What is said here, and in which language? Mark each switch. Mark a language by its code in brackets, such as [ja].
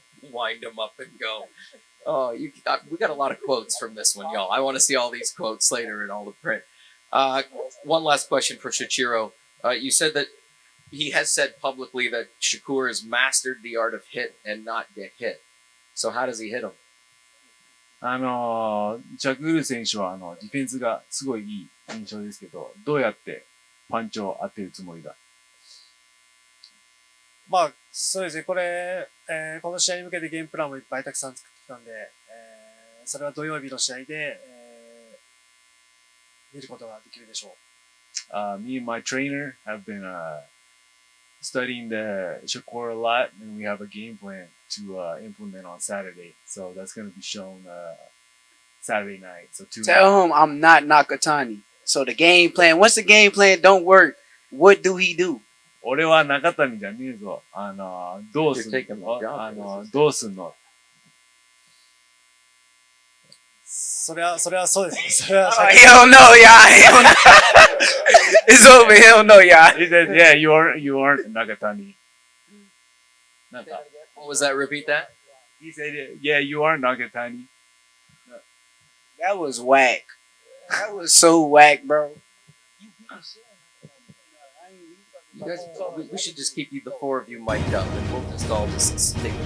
[en] Wind him up and go. Oh, we got a lot of quotes from this one, y'all. I want to see all these quotes later in all the print. One last question for Shuichiro. You said that he has said publicly that Shakur has mastered the art of hit and not get hit. So how does he hit him? [ja] ジャクール選手はディフェンスがすごいいい印象ですけど、どうやってパンチを当てるつもりだ？まあ、そうですね。この試合に向けてゲームプランもいっぱいたくさん作ってきたんで、それは土曜日の試合で、見ることができるでしょう。 [en] Me and my trainer have been studying the Shakur a lot, and we have a game plan to implement on Saturday. So that's going to be shown Saturday night. So tell him I'm not Nakatani. So the game plan, once the game plan don't work, what do he do? [ja] 俺は中谷じゃねえぞ。どうすんの？どうすんの？それはそうです。それは [en] he don't know, y'all. It's over. He don't know, y'all. He said, yeah, you aren't Nakatani. What was that? Repeat that? He said, yeah, you are Nakatani. That was whack. That was so whack, bro. You guys, we should just keep the four of you mic'd up, and we'll just all stick.